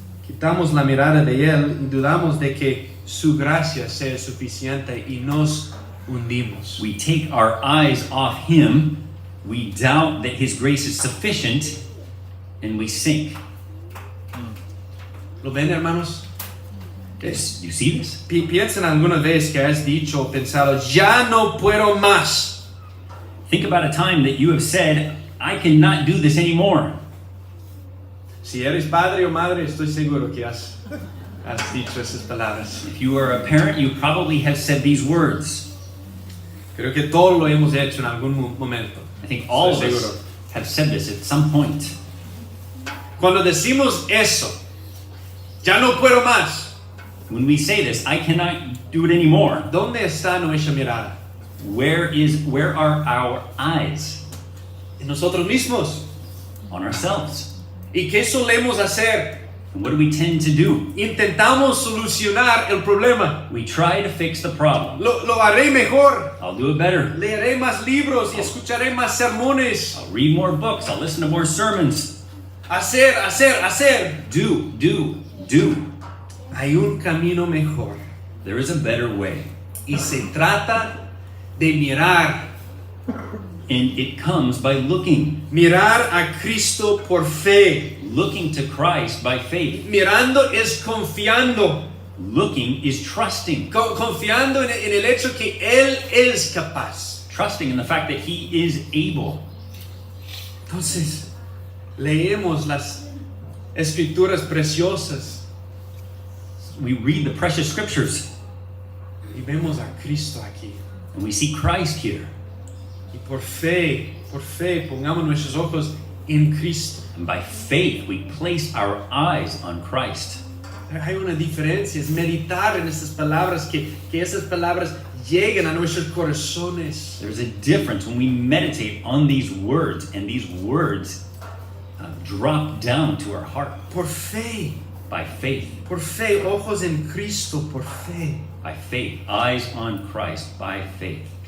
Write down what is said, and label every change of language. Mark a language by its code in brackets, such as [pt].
[es] Quitamos la mirada de Él y dudamos de que su gracia sea suficiente y nos hundimos. [en] We take our eyes off Him, we doubt that His grace is sufficient, and we sink. [es] ¿Lo ven, hermanos? [en] You see this? [es] Piensen alguna vez que has dicho o pensado, ya no puedo más. [en] Think about a time that you have said, I cannot do this anymore. [es] Si eres padre o madre, estoy seguro que has dicho esas palabras. [en] If you are a parent, you probably have said these words. [es] Creo que todos lo hemos hecho en algún momento. [en] I think all of [es] Estoy [en] us [es] seguro. [en] have said this at some point. [es] Cuando decimos eso, ya no puedo más, [en] When we say this, I cannot do it anymore. [es] ¿dónde está nuestra mirada? [en] Where are our eyes? [es] En nosotros mismos. [en] On ourselves. [es] ¿Y qué solemos hacer? [en] And what do we tend to do? [es] Intentamos solucionar el problema. [en] We try to fix the problem. [es] Lo haré mejor. [en] I'll do it better. [es] Leeré más libros y escucharé más sermones. [en] I'll read more books. I'll listen to more sermons. [es] Hacer. [en] Do. [es] Hay un camino mejor. [en] There is a better way. [es] Y se trata de mirar. [en] And it comes by looking. [es] Mirar a Cristo por fe. [en] Looking to Christ by faith. [es] Mirando es confiando. [en] Looking is trusting. [es] Confiando en el hecho que Él es capaz. [en] Trusting in the fact that He is able. [es] Entonces, leemos las escrituras preciosas [en] We read the precious scriptures [es] y vemos a Cristo aquí. [en] and we see Christ here. [es] Y por fe, pongamos nuestros ojos en Cristo. [en] And by faith, we place our eyes on Christ. [es] Hay una diferencia, es meditar en estas palabras, que esas palabras lleguen a nuestros corazones. [en] There's a difference when we meditate on these words, and these words drop down to our heart [es] Por fe, [en] by faith. [es] ojos en Cristo, por fe. [en] By faith, eyes on Christ by faith.